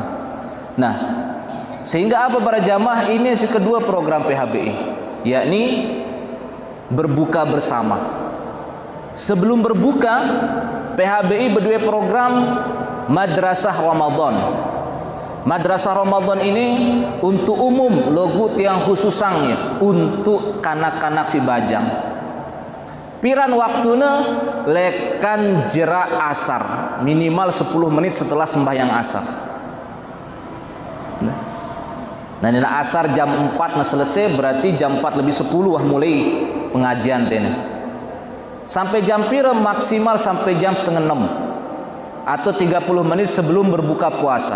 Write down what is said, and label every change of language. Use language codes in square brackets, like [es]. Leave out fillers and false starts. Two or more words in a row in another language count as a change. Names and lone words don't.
[id] Nah sehingga apa para jamaah, ini si kedua program PHBI, yakni berbuka bersama. Sebelum berbuka, PHBI berdua program Madrasah Ramadan. Madrasah Ramadan ini untuk umum, [sas] logo tiang [id] khususangnya untuk kanak-kanak si bajang. [sas] Piran waktuna lekan jerak asar, [id] minimal 10 menit setelah sembahyang asar. Nah ini asar jam 4 nah selesai, berarti jam 4 lebih 10 wah mulai pengajian ini. Sampai [sas] jam pira [id] maksimal sampai jam setengah 6 atau 30 menit sebelum berbuka puasa.